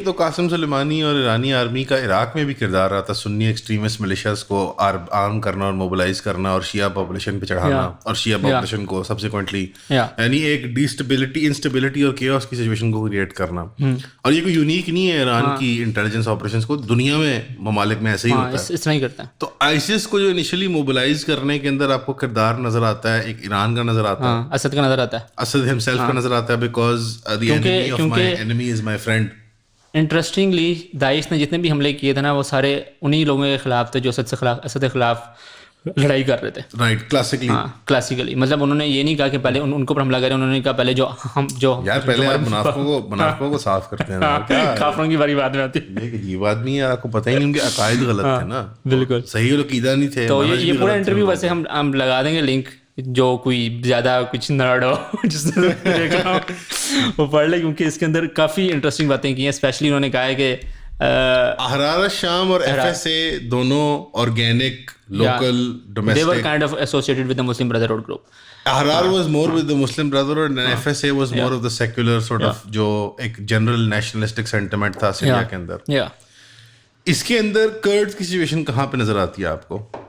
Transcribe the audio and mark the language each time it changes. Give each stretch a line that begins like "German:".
Urdu: یہ تو قاسم سلیمانی اور ایرانی آرمی کا عراق میں بھی کردار رہا تھا, سنی ایکسٹریمسٹ ملیشیاز کو آرم کرنا اور موبلائز کرنا, اور شیعہ پاپولیشن پہ چڑھانا, اور شیعہ پاپولیشن کو سبسیکوئنٹلی یعنی ایک انسٹیبلٹی اور کیوس کی سچویشن کو کریٹ کرنا. اور یہ کوئی یونیک نہیں ہے ایران کی انٹیلیجنس آپریشنز کو, دنیا میں ممالک میں ایسے ہی ہوتا ہے, اس طرح ہی کرتا ہے. تو ISIS کو جو انیشلی موبلائز کرنے کے اندر آپ کو کردار نظر آتا ہے, ایک ایران کا نظر آتا ہے, اسد کا نظر آتا ہے, اسد ہمسیلف کا نظر آتا ہے, because
English: the enemy of my enemy is my friend.
Urdu: Interestingly داعش نے جتنے بھی حملے کیے تھے نا, وہ سارے انہی لوگوں کے خلاف تھے جو اسد کے خلاف لڑائی کر رہے تھے. رائٹ, کلاسیکلی مطلب انہوں نے یہ نہیں کہا کہ پہلے ان کو پر حملہ کریں, انہوں نے کہا پہلے جو یار پہلے آپ منافقوں کو صاف کرتے ہیں, کافروں کی باری بات میں آتی ہے. یہ عجیب آدمی ہے, آپ کو پتہ ہی نہیں ان کے عقائد غلط تھے نا, بالکل صحیح عقیدہ نہیں تھے. تو یہ پورا انٹرویو ویسے ہم لگا دیں گے لنک, جو کوئی زیادہ کچھ نرڈ ہو جس نے دیکھ رہا ہو وہ پڑھ لے, کیونکہ اس کے اندر کافی انٹرسٹنگ باتیں کی ہیں. اسپیشلی انہوں نے کہا ہے کہ احرار الشام اور FSA دونوں organic local domestic,
English: they were kind of associated with the Muslim Brotherhood group. Ahrar was more with the Muslim Brotherhood and FSA was more of the secular sort of
Urdu: جو ایک general nationalistic sentiment تھا Syria کے اندر. اس کے اندر کرڈز کی situation کہاں پہ نظر آتی ہے آپ کو؟